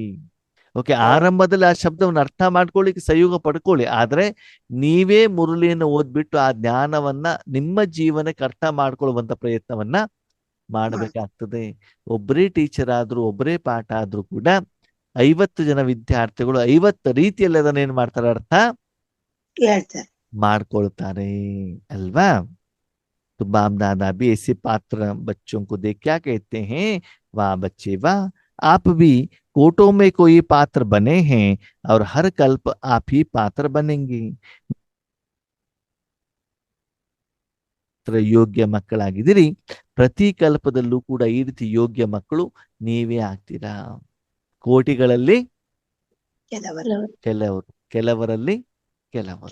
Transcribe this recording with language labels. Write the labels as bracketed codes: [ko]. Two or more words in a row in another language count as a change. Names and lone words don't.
[kn] ಓಕೆ, ಆರಂಭದಲ್ಲಿ ಆ ಶಬ್ದವನ್ನು ಅರ್ಥ ಮಾಡ್ಕೊಳ್ಳಿಕ್ಕೆ ಸಹಯೋಗ ಪಡ್ಕೊಳ್ಳಿ, ಆದ್ರೆ ನೀವೇ ಮುರಳಿಯನ್ನು ಓದ್ಬಿಟ್ಟು ಆ ಜ್ಞಾನವನ್ನ ನಿಮ್ಮ ಜೀವನಕ್ಕೆ ಅರ್ಥ ಮಾಡ್ಕೊಳ್ಳುವಂತ ಪ್ರಯತ್ನವನ್ನ ಮಾಡಬೇಕಾಗ್ತದೆ. ಒಬ್ಬರೇ ಟೀಚರ್ ಆದ್ರೂ, ಒಬ್ಬರೇ ಪಾಠ ಆದ್ರೂ ಕೂಡ 50 ಜನ ವಿದ್ಯಾರ್ಥಿಗಳು 50 ರೀತಿಯಲ್ಲಿ ಅದನ್ನ ಏನ್ ಮಾಡ್ತಾರೆ, ಅರ್ಥ ಮಾಡ್ಕೊಳ್ತಾರೆ ಅಲ್ವಾ. [hi] तो बाप दादा भी ऐसे पात्र बच्चों को देख क्या कहते हैं, वाह बच्चे वाह, आप भी कोटों में कोई पात्र बने हैं और हर कल्प आप ही पात्र बनेंगे. [kn] ಯೋಗ್ಯ ಮಕ್ಕಳಾಗಿದ್ದೀರಿ, ಪ್ರತಿ ಕಲ್ಪದಲ್ಲೂ ಕೂಡ ಈ ರೀತಿ ಯೋಗ್ಯ ಮಕ್ಕಳು ನೀವೇ ಆಗ್ತೀರಾ. ಕೋಟಿಗಳಲ್ಲಿ ಕೆಲವರು ಕೆಲವರಲ್ಲಿ ಕೆಲವರು